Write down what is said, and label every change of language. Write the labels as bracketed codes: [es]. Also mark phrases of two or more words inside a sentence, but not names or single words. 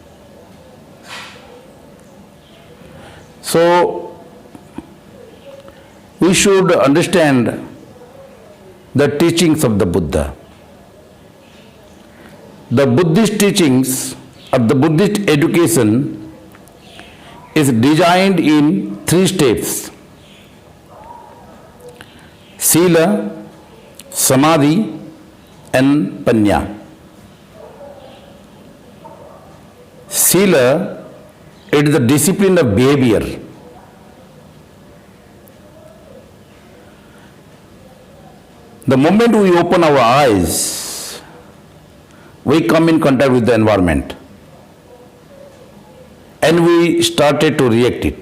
[en] So, we should understand the teachings of the Buddha. The Buddhist teachings or the Buddhist education is designed in 3 steps: [pi] Sila, Samadhi, and Panya. [en] Sila, it is the discipline of behavior. The moment we open our eyes, we come in contact with the environment and we started to react it.